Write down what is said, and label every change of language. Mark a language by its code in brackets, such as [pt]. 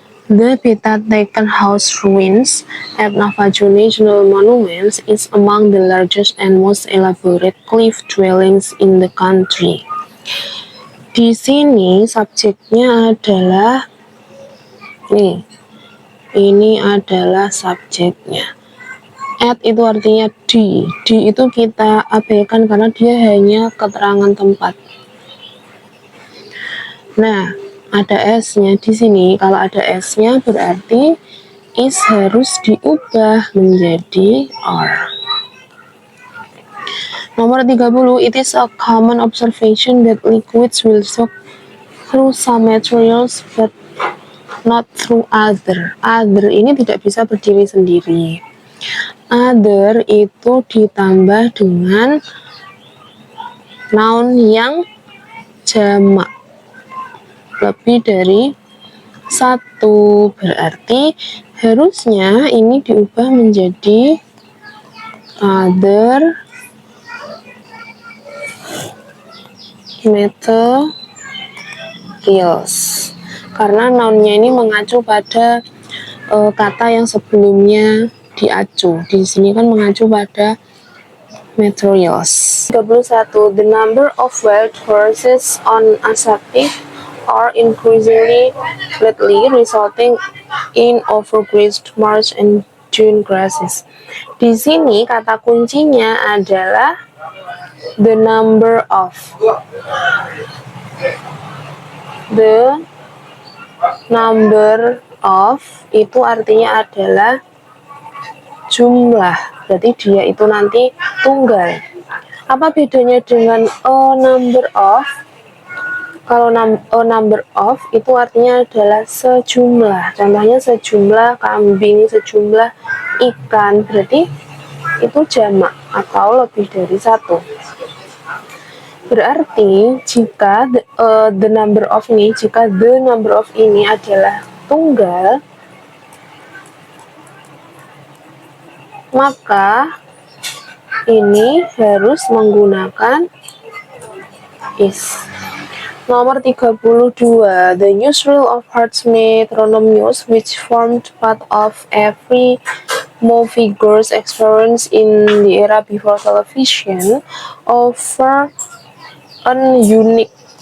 [en] The Petatecan House ruins at Navajo National Monument is among the largest and most elaborate cliff dwellings in the country. [id] Di sini subjeknya adalah ini adalah subjeknya. At itu artinya di itu kita abaikan karena dia hanya keterangan tempat. Nah, ada S-nya di sini. Kalau ada S-nya berarti is harus diubah menjadi are. Nomor 30, [en] it is a common observation that liquids will soak through some materials but not through other. [id] Other ini tidak bisa berdiri sendiri. Other itu ditambah dengan noun yang jamak. Lebih dari satu, berarti harusnya ini diubah menjadi other materials karena nounnya ini mengacu pada kata yang sebelumnya diacu. Di sini kan mengacu pada materials. 31. [en] The number of wild horses on Assateague are increasingly lately, resulting in overgrazed marsh and dune grasses. [id] Di sini kata kuncinya adalah the number of. The number of itu artinya adalah jumlah, berarti dia itu nanti tunggal. Apa bedanya dengan a number of? Kalau a number of itu artinya adalah sejumlah, contohnya sejumlah kambing, sejumlah ikan, berarti itu jamak atau lebih dari satu. Berarti jika the number of ini adalah tunggal, maka ini harus menggunakan is. Nomor 32, [en] the newsreel of Hartsmith Ronomius, which formed part of every moviegoer's experience in the era before television, offer an unique.